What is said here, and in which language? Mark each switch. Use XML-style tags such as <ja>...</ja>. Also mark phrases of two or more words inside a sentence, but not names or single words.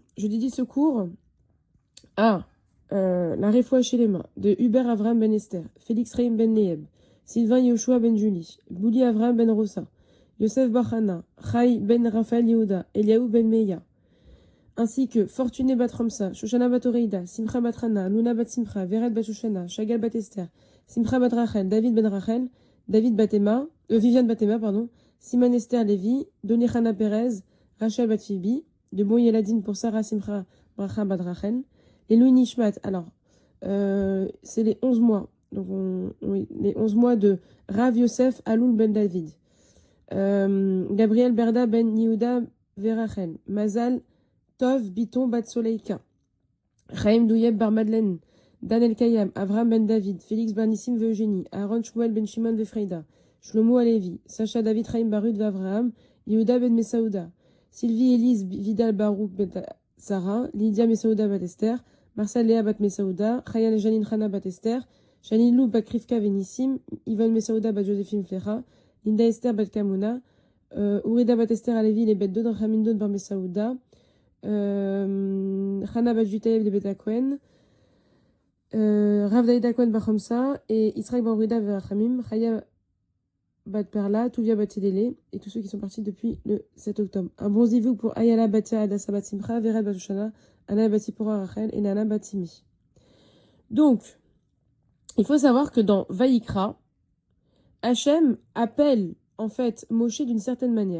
<fr>Je dédie ce cours à la</fr> <he>Refoua Shelema</he> <fr>de Hubert Avram Ben Esther, Félix Reim Ben Neheb, Sylvain Yoshua Ben Julie, Bouli Avram Ben Rosa, Yosef Bachana, Chai Ben Raphaël Yehuda, Eliaou Ben Meya, ainsi que Fortuné Bat Ramsa, Shoshana Bat Oreida, Simcha Bat Rana, Luna Bat Simcha, Vered Bat Shoshana, Shagal Bat Esther, Simcha Bat Rachel, David Ben Rachel, David Batema, Viviane Batema, pardon, Simon Esther Lévi, Donichana Perez, Rachel Bat Fibi, de Boyeladine pour Sarah Simcha Bracha Bat Rachel, les</fr> <he>Louis Nishmat,</he> <fr>alors, c'est les 11 mois. Donc, les 11 mois de Rav Yosef Aloul Ben David. Gabriel Berda Ben Yehuda Verachel. Mazal Tov Biton Bat Soleika. Chaim Douyeb Bar Madeleine. Daniel Kayam. Avram Ben David. Félix Bernissim Eugénie. Aaron Shmuel Ben Shimon Vefreida. Shlomo Alevi. Sacha David Chaim Barud Vavram. Yehuda Ben Mesaouda. Sylvie Elise Vidal Barouk Ben Sarah. Lydia Mesaouda Bat Esther. Marcel Léa Bat Mesaouda, Chayan Janine Chana Bat Esther, Janine Lou Bat Krivka Venissim, Yvonne Mesaouda Bat Joséphine Flecha, Linda Esther Bat Kamuna, Ourida Bat Esther Alevi Les Bet Dod, Ramin Dod Bar Mesaouda, Chana Bat Jutayev Les Bet Akwen, Rav Daïd Akwen Bar Chomsa, et Israël Bar Ourida Verachamim, Chaya Bat Perla, Touvia Bat Yedele, et tous ceux qui sont partis depuis le 7 octobre. Un bon zivou pour Ayala Batia Adassa Bat Simcha, Vered Bat Shoshana, Anna Batipora Rachel et Nana Batimi. Donc, il faut savoir que dans Vayikra, Hachem appelle en fait Moshe d'une certaine manière.</fr>